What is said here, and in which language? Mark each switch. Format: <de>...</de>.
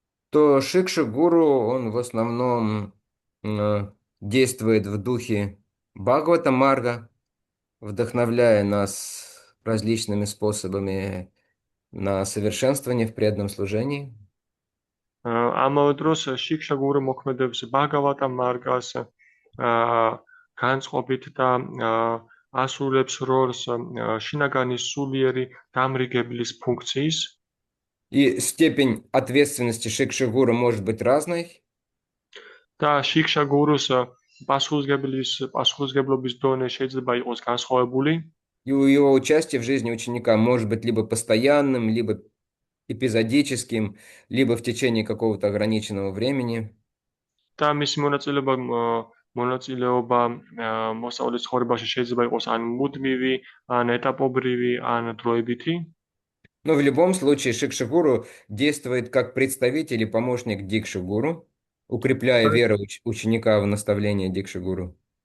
<ru>То Шикша Гуру, он в основном действует в духе Бхагавата Марга, вдохновляя нас различными способами на совершенствование в преданном служении.</ru> <ka>ამავე დროს შიქშა გურუ მოქმედებს ბჰაგავატა მარგას განწყობით და ასრულებს როლს შინაგანის სულიერი დამრიგებლის ფუნქციის.</ka> <ru>И степень ответственности Шикши Гуру может быть разной.</ru> <ka>და შიქშა გურუს პასუხისმგებლობის დონე შეიძლება იყოს განსხვავებული.</ka> <ru>И его участие в жизни ученика может быть либо постоянным, либо эпизодическим, либо в течение какого-то ограниченного времени.</ru> <ka>და მისი მონაწილეობა მოსწავლის ცხოვრებაში შეიძლება იყოს ან მუდმივი, ან ეტაპობრივი, ან დროებითი.</ka> <ru>Но в любом случае Шикшигуру действует как представитель и помощник Дикшигуру, укрепляя веру ученика в наставление Дикшигуру.</ru>